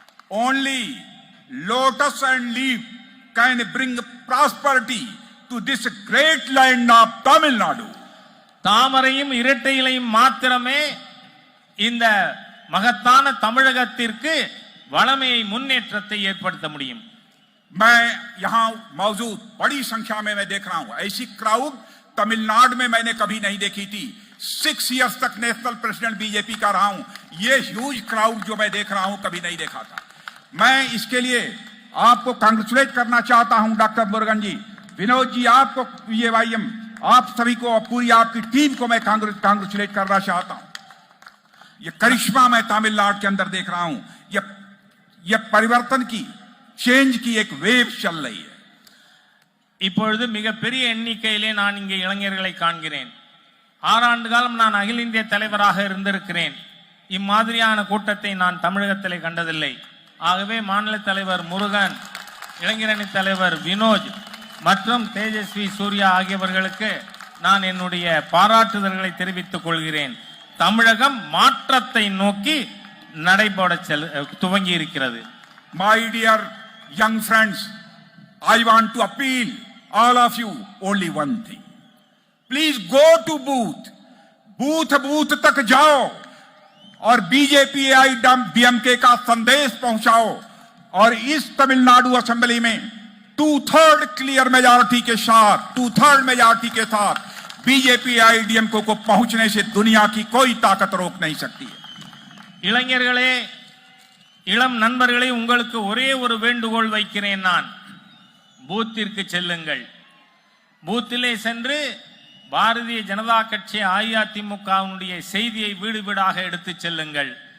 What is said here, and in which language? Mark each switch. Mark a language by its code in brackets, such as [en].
[en] Only lotus and leaf can bring prosperity to this great land of Tamil Nadu. [ta] தாமரையும் இரட்டை இலையும் மாத்திரமே இந்த மகத்தான தமிழகத்திற்கு வளமையை முன்னேற்றத்தை ஏற்படுத்த முடியும். [hi] मैं यहां मौजूद बड़ी संख्या में मैं देख रहा हूं, ऐसी क्राउड तमिलनाडु में मैंने कभी नहीं देखी थी। 6 इयर्स तक नेशनल प्रेसिडेंट बीजेपी का रहा हूं, ये [en] huge crowd [hi] जो मैं देख रहा हूं कभी नहीं देखा था। मैं इसके लिए आपको कांग्रेचुलेट करना चाहता हूं, डॉक्टर मुरुगन जी, विनोद जी, आपको PAIM, आप सभी को, पूरी आपकी टीम को मैं कांग्रेचुलेट करना चाहता हूं। ये करिश्मा मैं तमिलनाडु के अंदर देख रहा हूं, ये परिवर्तन की, चेंज की एक वेव चल रही है। [ta] இப்பொழுது மிகப்பெரிய எண்ணிக்கையிலே நான் இங்கே இளைஞர்களை காண்கிறேன். 6 ஆண்டு காலம் நான் அகில இந்திய தலைவராக இருந்திருக்கிறேன். இம்மாதிரியான கூட்டத்தை நான் தமிழகத்திலே கண்டதில்லை. ஆகவே மாநில தலைவர் முருகன், இளைஞரணி தலைவர் வினோஜ் மற்றும் தேஜஸ்வி சூர்யா ஆகியவர்களுக்கு நான் என்னுடைய பாராட்டுதல்களை தெரிவித்துக் கொள்கிறேன். தமிழகம் மாற்றத்தை நோக்கி நடைபோட துவங்கி இருக்கிறது. [en] My dear young friends, I want to appeal all of you only one thing. Please go to booth [hi] तक जाओ और बीजेपी डीएमके का संदेश पहुंचाओ और इस तमिलनाडु असेंबली में 2/3 [en] clear majority [hi] के साथ, 2/3 मेजॉरिटी के साथ बीजेपी डीएमके को पहुंचने से दुनिया की कोई ताकत रोक नहीं सकती है। [ta] இளைஞர்களே, இளம் நண்பர்களே, உங்களுக்கு ஒரே ஒரு வேண்டுகோள் வைக்கிறேன். நான் பூத்திற்கு செல்லுங்கள். பூத்திலே சென்று பாரதிய ஜனதா கட்சி அஇஅதிமுகவினுடைய செய்தியை வீடு வீடாக எடுத்து செல்லுங்கள்.